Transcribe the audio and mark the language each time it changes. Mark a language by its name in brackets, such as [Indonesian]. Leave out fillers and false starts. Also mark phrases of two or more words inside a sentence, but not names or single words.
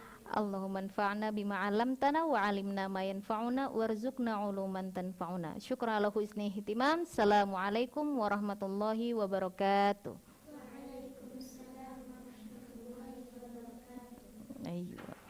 [Arabic] اللهم انفعنا بما علمتنا وعلمنا ما ينفعنا وارزقنا علوما تنفعنا. شكرا على حسن اهتمام السلام عليكم ورحمة الله وبركاته. Ayo.